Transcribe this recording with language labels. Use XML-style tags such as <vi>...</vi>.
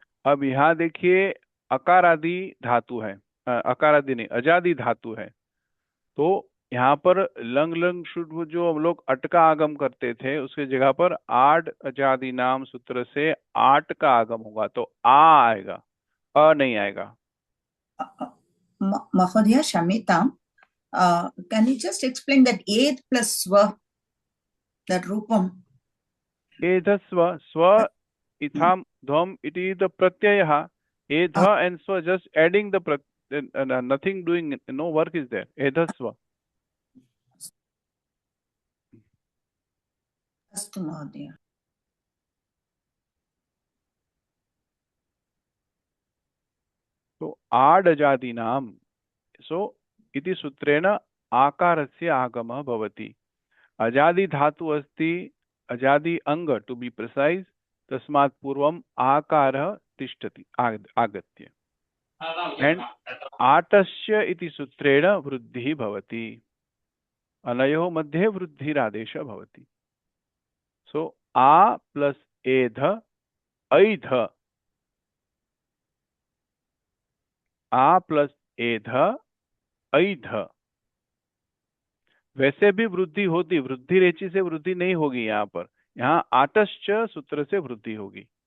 <hi>अब यहाँ देखिए अकारादि धातु है, अकारादि नहीं अजादि धातु है, तो यहाँ पर लंग लंग शुद्ध जो हम लोग अटका आगम करते थे उसके जगह पर आड अजादि नाम सूत्र से आट का आगम होगा, तो आ आएगा, अ नहीं आएगा।</hi> <sa>महोदय क्षम्यताम्,</sa> <en>can you just explain that ed plus swa, that rupam?</en> <sa>एधस्व स्व इथाम ध्वम इति</sa> <en>the pratyaya, edha and swa just adding the nothing doing, no work is there.</en> <sa>एधस्व। अस्तु महोदय। तो आड अजादि नाम, सो इति सूत्रेण आकारस्य आगमः भवति। अजादि धातु अस्ति, अजादि अंग</sa> <en>to be precise,</en> <sa>तस्मात् पूर्वम् आकारः तिष्ठति आगत्य, एंड आटस्य इति सूत्रेण वृद्धिः भवति, अनयोः मध्ये वृद्धिरादेशः भवति।</sa> <hi>सो आ प्लस एध ऐध, आ प्लस एध ऐध, वैसे भी वृद्धि होती, वृद्धि रेचि से वृद्धि नहीं होगी यहाँ पर, यहाँ आटश्च सूत्र से वृद्धि होगी।</hi>